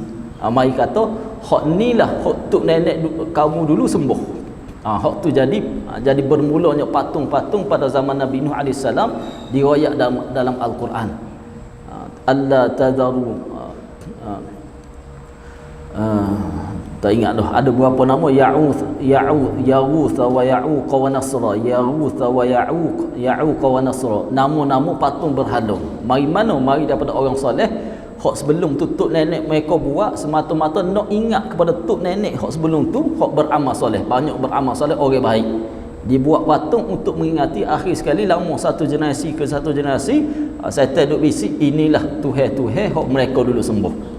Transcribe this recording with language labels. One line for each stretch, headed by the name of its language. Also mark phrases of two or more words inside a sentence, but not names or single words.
Malay: Mari kata hak ni lah hak tok nenek kamu dulu sembuh. Hak tu jadi bermulanya patung-patung pada zaman Nabi Nuh AS, diriwayat dalam Al-Quran. Allah tadharu tak ingat dah, ada berapa nama, Ya'uth wa Ya'uq wa Nasra, Ya'uth wa Ya'uq wa Nasra, nama-nama patung berhala. Mari mana? Mari daripada orang soleh. Hak sebelum tu tok nenek mereka buat semata-mata nak ingat kepada tok nenek hak sebelum tu, hak beramal soleh, banyak beramal soleh, orang baik. Dibuat patung untuk mengingati. Akhir sekali lama satu generasi ke satu generasi, syaitan duk bisik, inilah Tuhan hak mereka dulu sembuh.